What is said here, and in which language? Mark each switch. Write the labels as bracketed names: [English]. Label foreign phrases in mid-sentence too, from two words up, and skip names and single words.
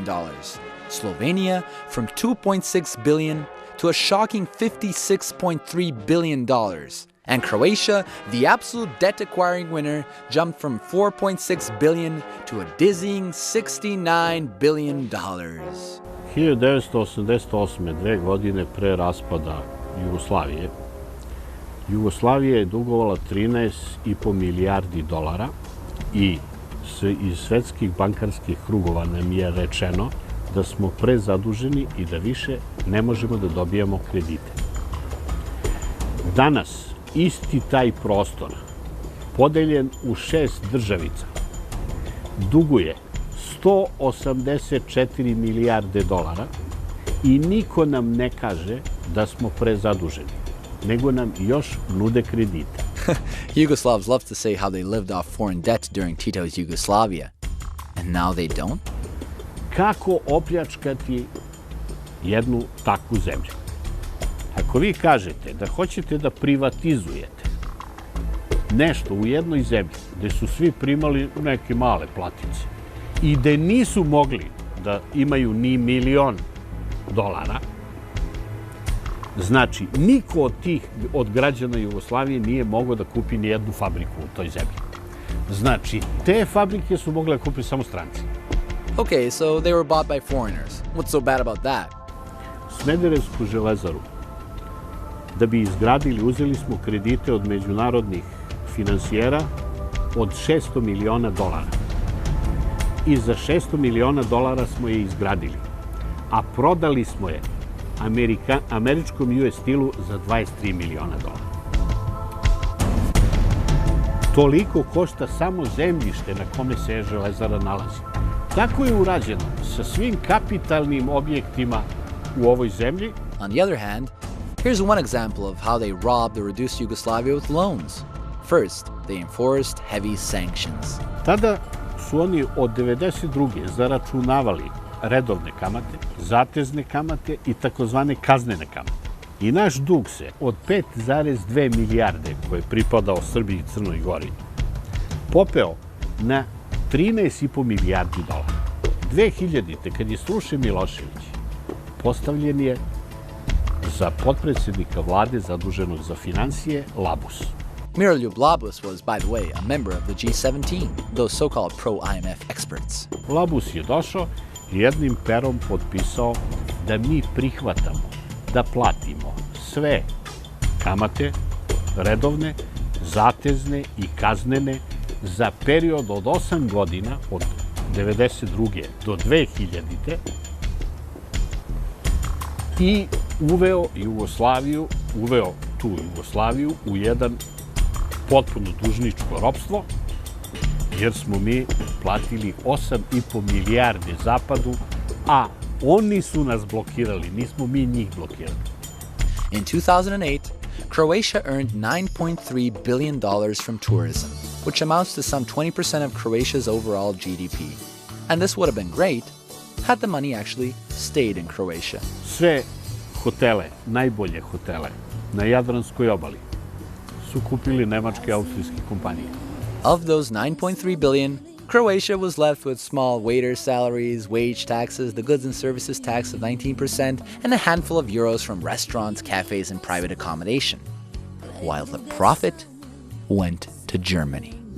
[English] Slovenia from $2.6 billion to a shocking $56.3 billion. And Croatia, the absolute debt-acquiring winner, jumped from $4.6 billion to a dizzying $69 billion. [Serbian] 1988. 2 godine pre raspada Jugoslavije, Jugoslavija je dugovala 13,5 milijardi dolara i iz svetskih bankarskih krugova nam je rečeno da smo prezaduženi i da više ne možemo da dobijamo kredite. Danas isti taj prostor, podeljen u 6 državica, duguje 184 milijarde dolara i niko nam ne kaže da smo prezaduženi, nego nam još nude kredite. [English] Yugoslavs love to say how they lived off foreign debt during Tito's Yugoslavia, and now they don't? [Serbian] Kako opljačkati jednu takvu zemlju? Ako vi kažete da hoćete da privatizujete nešto u jednoj zemlji gde su svi primali neke male platice i gde nisu mogli da imaju ni $1.000.000, znači niko od građana Jugoslavije nije mogao da kupi ni jednu fabriku u toj zemlji. Znači, te fabrike su mogle da kupi samo stranci. [English] Okay, so they were bought by foreigners. What's so bad about that? [Serbian] Smederevsku železaru da bi izgradili, uzeli smo kredite od međunarodnih finansijera od $600 miliona. I za $600 miliona smo je izgradili. A prodali smo je američkom US Steelu za 23 miliona dolara. Toliko košta samo zemljište na kome se železara nalazi. Tako je urađeno sa svim kapitalnim objektima u ovoj zemlji. [English] On the other hand, here's one example of how they robbed or reduced Yugoslavia with loans. First, they enforced heavy sanctions. [Serbian] Tada su oni od 92. zaračunavali redovne kamate, zatezne kamate i takozvane kaznene kamate. I naš dug se od 5,2 milijarde koje je pripadao Srbiji i Crnoj Gori popeo na 13,5 milijardi dolara. 2000. [Croatian] kad je srušen Milošević, postavljen je za potpredsjednika vlade zaduženog za financije Labus. [English] Miroljub Labus was, by the way, a member of the G17, those so-called pro-IMF experts. [Serbian] Labus je došao i jednim perom potpisao da mi prihvatamo da platimo sve kamate, redovne, zatezne i kaznene za period od 8 godina, od 1992. do 2000. I uveo tu Jugoslaviju u jedan potpuno dužničko ropstvo, jer smo mi platili 8,5 milijarde Zapadu, a oni su nas blokirali, nismo mi njih blokirali. [English] In 2008, Croatia earned $9.3 billion from tourism, which amounts to some 20% of Croatia's overall GDP. And this would have been great had the money actually stayed in Croatia. [Serbian] Sve hotele, najbolje hotele na Jadranskoj obali su kupili nemačke i austrijske kompanije. [English] Of those 9.3 billion, Croatia was left with small waiter salaries, wage taxes, the goods and services tax of 19%, and a handful of euros from restaurants, cafes, and private accommodation, while the profit went to Germany.